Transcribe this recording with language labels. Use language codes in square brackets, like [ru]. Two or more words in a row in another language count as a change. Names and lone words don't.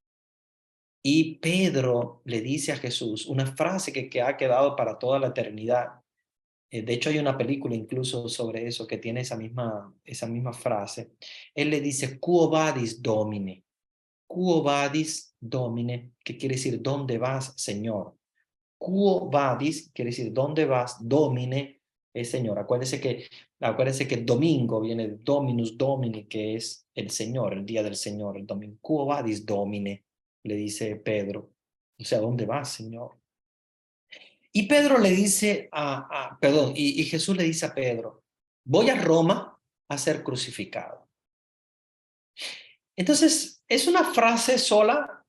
[es] Y Pedro le dice a Jesús una frase que ha quedado para toda la eternidad. De hecho, hay una película incluso sobre eso que tiene esa misma frase. Él le dice, [la] Quo vadis, Domine? Quo vadis, Domine, [es] que quiere decir, ¿dónde vas, Señor? [la] Quo vadis [es] quiere decir, ¿dónde vas? Domine es Señor. Acuérdense que domingo viene de [la] Dominus Domini, [es] que es el Señor, el día del Señor, el domingo. [la] Quo vadis, Domine, [es] le dice Pedro. O sea, ¿dónde vas, Señor? Y Pedro le dice perdón, y Jesús le dice a Pedro, voy a Roma a ser crucificado. Entonces, es una frase sola.